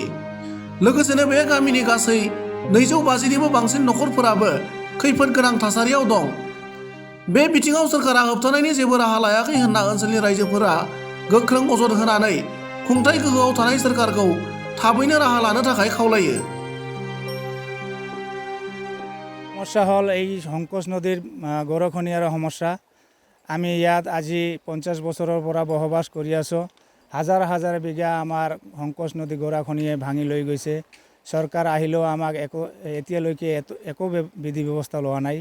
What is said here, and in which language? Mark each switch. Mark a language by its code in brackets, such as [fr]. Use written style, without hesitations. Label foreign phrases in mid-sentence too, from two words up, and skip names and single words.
[brx] लोगोसेनो बे गामिनि गासै 250निबो बांसिन नखरफोराबो खैफोद गोनां थासारियाव दं। बे बिथिङाव सोरखारा होबथानायनि जेबो राहा लायाखै होनना ओनसोलनि रायजोफोरा गोख्रों अजद होनानै खुंथाय गोहोआव थानाय सोरखारखौ थाबैनो राहा लानो थाखाय खावलायो। [as] সমস্যা হল এই সংকোচ নদীৰ গড়াখনিয়াৰ সমস্যা। আমি ইয়াত আজি 50 বছৰৰ পৰা বসবাস কৰি আছোঁ। হাজাৰ হাজাৰ বিঘা আমাৰ সংকোচ নদী গড়াখনিয়ে ভাঙি লৈ গৈছে। চৰকাৰ আহিলেও আমাক এতিয়ালৈকে একো বিধি ব্যৱস্থা লোৱা নাই।